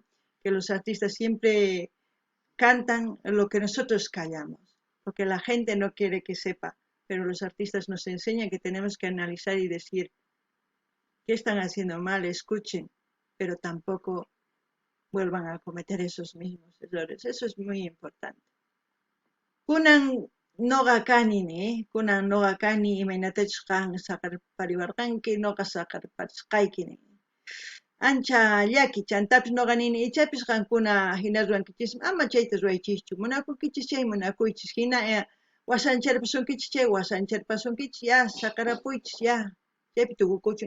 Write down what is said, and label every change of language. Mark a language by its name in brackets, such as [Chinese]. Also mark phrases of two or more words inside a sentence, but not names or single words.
[Spanish] Que los artistas siempre cantan lo que nosotros callamos, lo que la gente no quiere que sepa, pero los artistas nos enseñan que tenemos que analizar y decir qué están haciendo mal, escuchen, pero tampoco vuelvan a cometer esos mismos errores. Eso es muy importante. [Quechua] Kunan noqa kanini, kunan noqa kani imaynatachus qan saqarpariwarqanki, noqa saqarparisqaykini. Ancha llaki chantapis noqa nini ichapis qankuna hina ruwankichismi ama chayta ruwaychischu. Munakunkichis chay munakuychis hina wasancharpasunkichis chay wasancharpasunkichis ya saqarapuychis ya chaypi tukukuchun.